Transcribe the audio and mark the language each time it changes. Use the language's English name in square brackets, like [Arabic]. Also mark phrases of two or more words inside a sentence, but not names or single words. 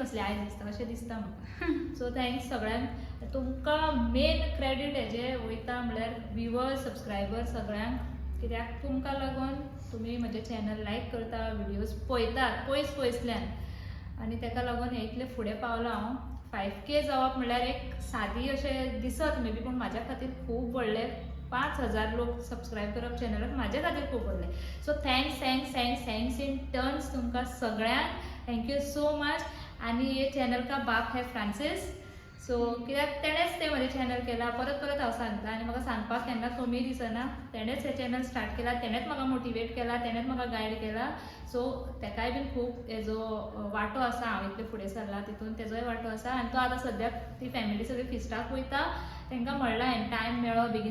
[Konkani] नासलें आयज दिसता अशें दिसता म्हाका [English] so thanks [Konkani] सगळ्यांक तुमकां [English] main credit [Konkani] हेजें वयता म्हणल्यार [English] viewers subscriber [Konkani] सगळ्यांक कित्याक तुमकां लागून तुमी म्हजें चॅनल लायक करता व्हिडियोज पळयतात पयसल्यान आनी ताका लागून हे इतलें फुडें पावलां हांव 5K जावप म्हणल्यार एक सादी अशें दिसत [English] may be [Konkani] पूण म्हाज्या खातीर खूब व्हडलें 5000 लोक सबस्क्रायब करप चॅनलाक म्हाज्या खातीर खूब व्हडलें सो [English] thanks in turns [Konkani] तुमकां सगळ्यांक [English] thank you so much [Konkani] आनी हे चॅनल [Hindi] का बाप है [Konkani] फ्रांसीस सो कित्याक तेणेंच तें म्हजें चॅनल केलां परत हांव सांगता आनी म्हाका सांगपाक केन्ना कमी दिसना तेणेंच हें [English] channel start [Konkani] केला तेणेंच म्हाका मोटिवेट केला तेणेंच म्हाका गायड केला सो ताकाय बीन खूब हेजो वांटो आसा हांव इतलें फुडें सरलां तितून तेजोय वांटो आसा आनी तो आतां सद्याक ती फॅमिली सगळी फिस्टाक वयता तांकां म्हणलां हांवें टायम मेळ्ळो बेगीन